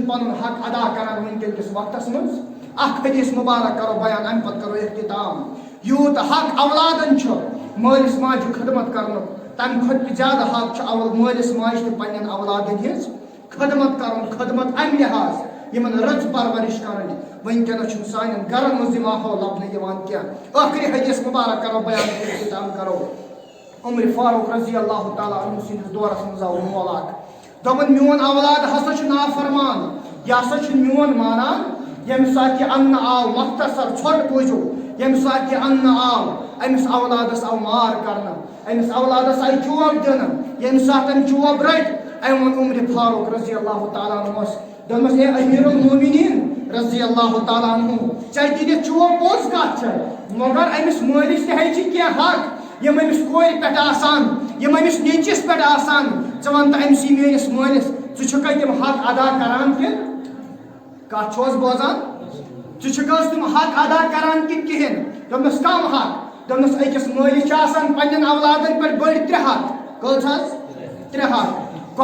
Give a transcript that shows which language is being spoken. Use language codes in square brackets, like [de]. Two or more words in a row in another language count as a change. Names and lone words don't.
[ks] پنُن حق ادا کران وٕنکیٚن کِس وقتس منٛز اکھ حدیٖث مُبارک کرو بیان امہِ پتہٕ کرو اختتام یوٗت حق اولادن چھُ مٲلِس ماجہِ خدمت کرنُک تمہِ کھۄتہٕ تہِ زیادٕ حق چھُ مٲلِس ماجہِ تہِ پننٮ۪ن اولادن ہٕنٛز خدمت کرُن خدمت امہِ لحاظ یِمن رٕژ پرورش کرٕنۍ وٕنکیٚنس چھُنہٕ سانٮ۪ن گرن منٛز یہِ ماحول لبنہٕ یِوان کینٛہہ ٲخری حدیٖث مُبارک کرو بیان اختتام کرو عمر فاروق [ar] رضی اللہ تعالیٰ عنہ [ks] سٕنٛدِس دورس منٛز آو مول اکھ دوٚپُن میون اولاد ہسا چھُ نافرمان یہِ ہسا چھُ میون مانان ییٚمہِ ساتہٕ یہِ اننہٕ آو مختصر ژھۄٹ بوٗزِو ییٚمہِ ساتہٕ یہِ اننہٕ آو أمِس اولادس آو مار کرنہٕ أمِس اولادس آیہِ چوب دِنہٕ ییٚمہِ ساتہٕ أمۍ چوب رٔٹۍ أمۍ ووٚن عمر فاروق [ar] رضی اللہ تعالیٰ عنہس [ks] دوٚپمس [ar] اے امیر المومنیٖن رضی اللہ تعالیٰ عنہ [ks] چل دِتھ چو پوٚز کتھ چھِ مگر أمِس مٲلِس تہِ ہے چھِ کینٛہہ حق یِم أمِس کورِ پٮ۪ٹھ آسان یِم أمِس نیٚچوِس پٮ۪ٹھ آسان ژٕ وَن تہٕ أمسٕے میٲنِس مٲلِس ژٕ چھُکھا تِم حق ادا کران کِنہٕ کتھ چھو حظ بوزان ژٕ چھُکھ حظ تِم حق ادا کران کِنہٕ کِہیٖنۍ دوٚپنَس کم حق دوٚپنَس أکِس مٲلِس چھِ آسان پننٮ۪ن اولادن پٮ۪ٹھ بٔڑۍ 3 حق کٔژ حظ 3 حق